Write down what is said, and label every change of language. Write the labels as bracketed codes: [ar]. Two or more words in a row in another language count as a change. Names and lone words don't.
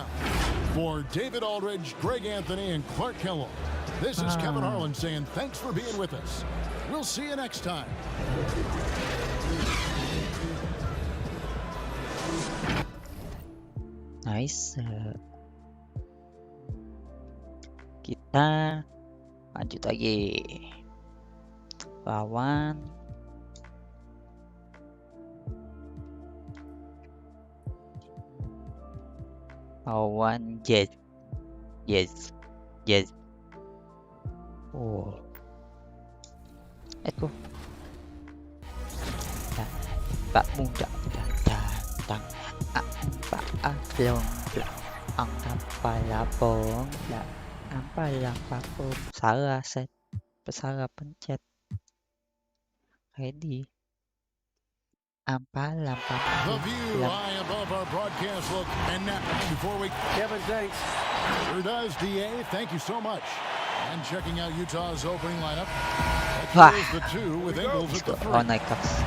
[en] For David Aldridge, Greg Anthony, and Clark Kellogg, this is Kevin Harlan saying thanks for being with us. We'll see you next time. Nice. [id] Kita lanjut lagi. Lawan Jazz. Oh. [en] Let's go. [id] Pak muda datang. Pak belum angkat palapong. Apalah papum. Salah set. Salah pencet. [en] Ready. The view high above our broadcast look. And now, before we... Kevin, thanks. Sure does, DA. Thank you so much. And checking out Utah's opening lineup. Here's the 2 with Ingles at the 3.